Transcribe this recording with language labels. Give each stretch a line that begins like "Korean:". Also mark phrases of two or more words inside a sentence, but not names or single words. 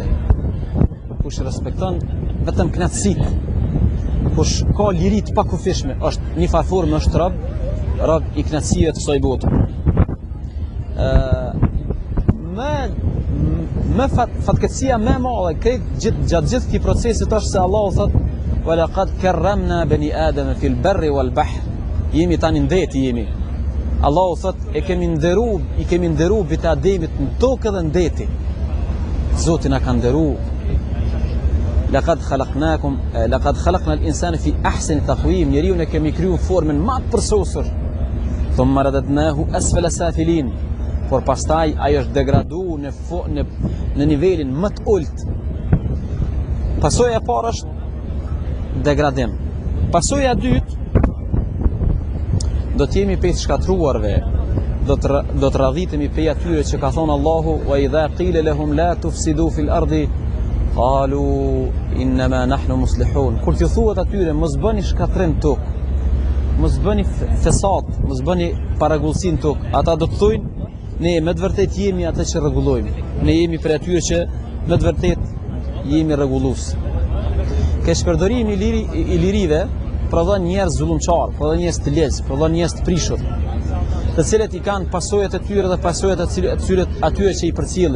Albanian: Kush i respekton vetëm knatësitë, kush ka liri të pakufishme, është një farformë, është rob i knatësive të kësaj bote. Më fatkeqësia më e madhe gjatë gjithë këtij procesit është se Allahu thotë:
Arabic: "ولقد كرمنا بني آدم في البر والبحر."
Albanian: Jemi tani ndeti jemi. Allahu thotë i kemi nderuar bitë Ademit në tokë dhe ndeti. Zoti na ka nderuar.
Arabic: لقد خلقنا الإنسان في أحسن تقويم.
Albanian: Njeriu ne kemi krijuar formën më të përsosur.
Arabic: ثم رددناه أسفل سافلين.
Albanian: Por pastaj ajo është degraduar në nivelin më të ulët. Pasoja e parë është degradim. Pasoja e dytë do të jemi pe të shkatruarve, do të radhitemi pe atyre që ka thonë Allahu:
Arabic: "وإذا قيل لهم لا تفسدوا في الأرض قالوا إنما نحن مصلحون."
Albanian: Kur t'i thuhet atyre mos bëni shkatrim tokë, mos bëni fesat, mos bëni paragullsi në tokë, ata do të thojnë: "Ne me të vërtet jemi ata që rregullojmë. Ne jemi për atyre që me të vërtet jemi rregullues." Keqpërdorimi i lirive prodhon njerëz zullumçar, prodhon njerëz të legjë, prodhon njerëz të prishur, të cilët i kanë pasojat e tyre dhe pasojat atyre që i përcjellin.